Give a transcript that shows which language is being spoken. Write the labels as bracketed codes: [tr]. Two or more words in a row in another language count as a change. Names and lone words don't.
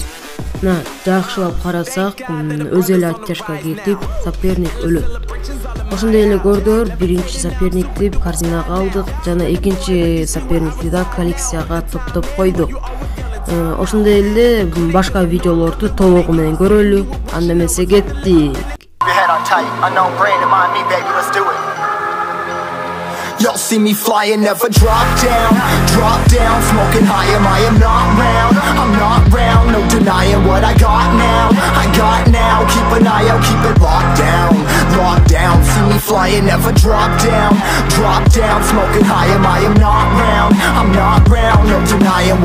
[ky] Мына жакшылап карасак, өзү эле оттяжка кетип, соперник өлөт. Ошондой эле көрдүңөр, биринчи соперникти корзинага алдык жана экинчи соперникти да коллекцияга топтоп койдук. Ошондой эле башка видеолорду толугу менен көрөлү. Анда эмесе кетти. [en] Y'all see me flying, never drop down, smoking high, I am not round, no denying what I got now, keep an eye out, keep it locked down, see me flying, never drop down, smoking high, I am not round, no denying